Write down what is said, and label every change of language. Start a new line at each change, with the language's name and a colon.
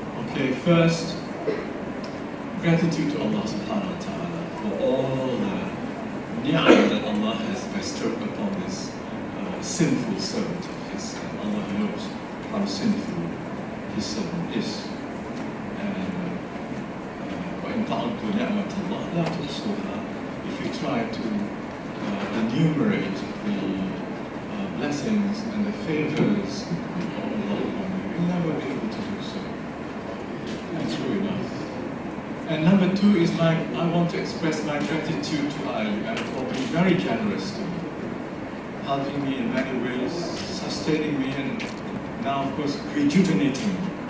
English: Okay, first, gratitude to Allah subhanahu wa ta'ala for all the ni'mah that Allah has bestowed upon this sinful servant of His. Allah knows how sinful His servant is.
Arabic: And وَإِن تَعُدُّوا نِعْمَةَ اللَّهِ لَا تُحْصُوهَا.
English: If you try to enumerate the blessings and the favors of Allah upon you, you'll never be able to do so. That's true enough. And number two is I want to express my gratitude to IIUM for being very generous to me, helping me in many ways, sustaining me, and now, of course, rejuvenating me.